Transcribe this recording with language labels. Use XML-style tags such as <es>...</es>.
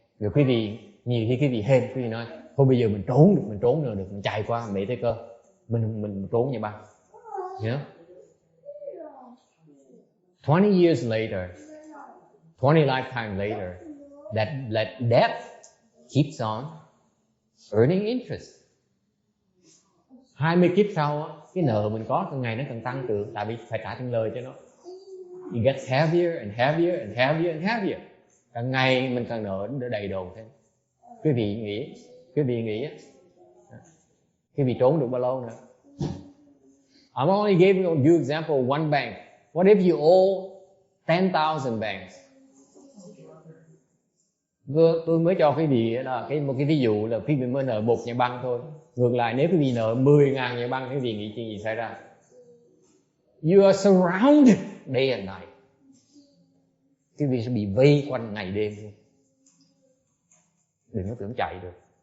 <vi>Rồi quý vị, nhiều khi quý vị hên, quý vị nói, thôi bây giờ mình trốn được, mình chạy qua Mỹ Tây Cơ. Mình trốn nhà băng.</vi> <en>You know? 20 years later, 20 lifetimes later, that debt keeps on earning interest.</en> <vi>20 kiếp sau, cái nợ mình có càng ngày nó càng tăng trưởng, tại vì phải trả tiền lời cho nó.</vi> <en>It gets heavier and heavier</en> <vi>and heavier and heavier. Càng ngày mình càng nợ nó đầy đầu thêm. Quý vị nghĩ, quý vị trốn được bao lâu nữa?</vi> <en>I'm only giving you example of one bank. What if you owe 10,000 banks?</en> <vi>Tôi mới cho quý vị là một cái ví dụ là quý vị mới nợ một nhà băng thôi. Ngược lại nếu quý vị nợ 10.000 nhà băng, quý vị nghĩ chuyện gì xảy ra?</vi> <en>You are surrounded day and night.</en> <vi>Quý vị sẽ bị vây quanh ngày đêm luôn. Đừng có tưởng chạy được.</vi>